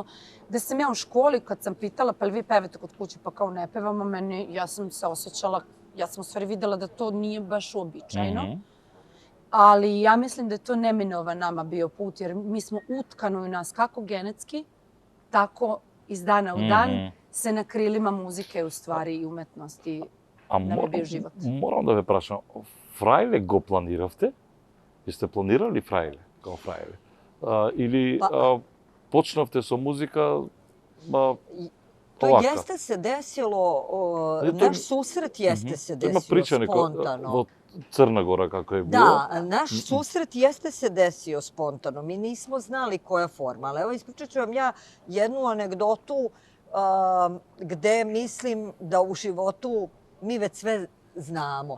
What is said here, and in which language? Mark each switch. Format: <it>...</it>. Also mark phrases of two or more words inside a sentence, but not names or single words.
<sr>Da sam ja u školi, kad sam pitala, pa li vi pevate kod kuće, pa kao ne pevamo, ja sam se osjećala, ja sam u stvari videla da to nije baš uobičajeno. Ali ja mislim da je to neminovan nama bio put, jer mi smo utkani u nas kako genetski, tako iz dana u dan, se na krilima muzike u stvari i umetnosti nam je bio život.</sr> <mk>Moram da ve prašam, Фрајле го планиравте?</mk> <sr>Jeste planirali Фрајле kao Фрајле? Ili</sr> <mk>počnavte sa muzika</mk> <sr>To jeste se desilo, naš susret jeste se desio spontano. Crna Gora kako je bilo. Da, naš susret jeste se desio spontano. Mi nismo znali koja forma, ali evo ispričat ću vam ja jednu anegdotu gde mislim da u životu mi već sve znamo.</sr>